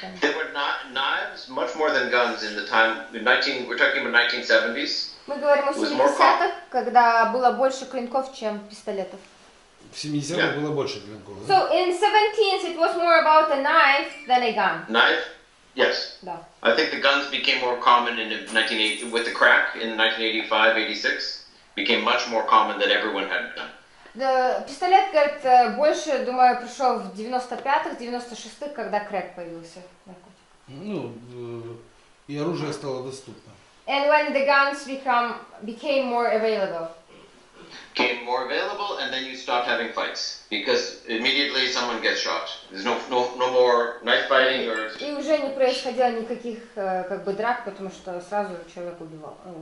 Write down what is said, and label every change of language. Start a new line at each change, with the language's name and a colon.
English: There were knives much more than guns in the time. We're talking about 1970s.
Russian: Мы говорим о 70-х, когда было больше клинков, чем пистолетов. В 70-х было больше клинков.
English: So in 17th, it was more about a knife than a gun. Knife, yes.
Russian: Да.
English: I think the guns became more common in 1980 with the crack in 1985, 86. Became much more common that everyone had a gun.
Russian: Да, пистолет, говорит, больше, думаю, пришел в 95-х, 96-х, когда крэк появился. Ну, и оружие стало доступно.
English: And when the guns became more available. Became more available, and then you stopped having fights because immediately someone gets shot. There's no more knife fighting or.
Russian: И уже не происходило никаких как бы драк, потому что сразу человек умирал.